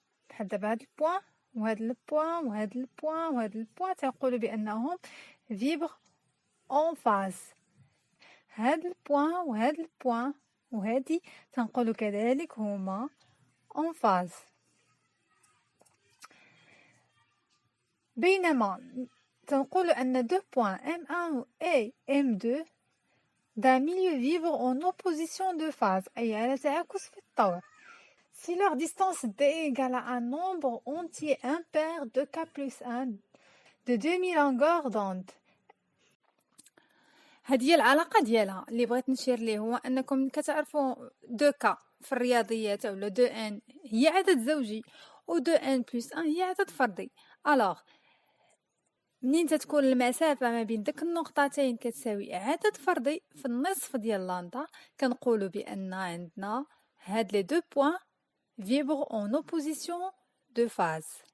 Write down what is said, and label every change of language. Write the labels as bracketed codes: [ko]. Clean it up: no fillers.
[ar] بحال دابا هاد البوان وهاد البوان وهاد البوان وهاد البوان تنقولو بأنهم [fr] فيبر اون فاز. [ar] هاد البوان وهاد البوان وهادي تنقولو كذلك هما [fr] اون فاز. [ar] بينما تنقول أن [fr] deux points M1 et M2 d'un milieu vibre en opposition de phase [ar] أي على تعاكس في الطور [fr] si leur distance d égale à un nombre entier impair de k plus 1 de demi-longueur d'onde. [ar] هذه هي العلاقة ديالها اللي بغيت نشير ليه، هو أنكم كتعرفوا 2k في الرياضيات أولا 2n هي عدد زوجي و 2n plus 1 هي عدد فردي. ألوغ منين تتكون المسافة ما بين داك النقطتين كتساوي عدد فردي في النصف ديال لامدا كنقولوا بأن عندنا هاد [fr] لي دو بوين فيبر اون اوبوزيسيون دو فاز.